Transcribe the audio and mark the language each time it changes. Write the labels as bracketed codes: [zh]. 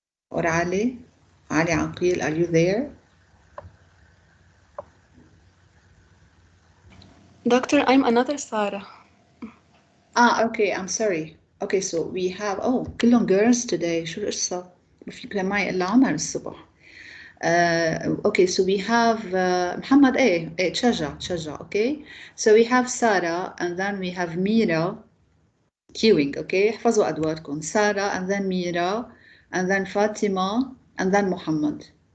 [en] Or Ali? Ali Aqil, are you there? Doctor, I'm another Sarah. Okay, I'm sorry. Okay, so we have, [ar] كلهم [en] girls today. [ar] شو القصة؟ ما في كلام معي إلا عمر الصبح. [en] Okay, so we have Muhammad [ar] تشجع, [en] okay? So we have Sarah, and then we have Mira, queuing, okay? [ar] احفظوا أدواركم. [en] Sarah, and then Mira, and then Fatima, and then Muhammad.